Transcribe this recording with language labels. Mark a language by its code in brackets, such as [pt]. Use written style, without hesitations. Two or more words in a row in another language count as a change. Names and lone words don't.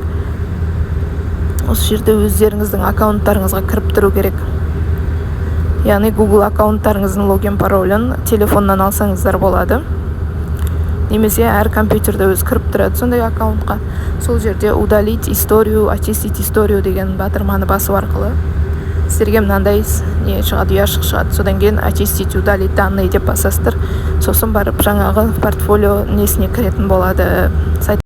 [kk] Осы жерде өздеріңіздің аккаунттарыңызға кіріп тұру керек. Яғни Google аккаунттарыңыздың логин паролін телефоннан алсаңыздар болады. Немесе әр компьютерде өзі кіріп тұрады сондай аккаунтқа. Сол жерде [ru] удалить историю, очистить историю [kk] деген батырманы басу арқылы сіздерге мынандай не шығады, ұяшық шығады. Содан кейін [ru] очистить, удалить данные [kk] деп басасыздар. Сосын барып жаңағы портфолио несіне кіретін болады.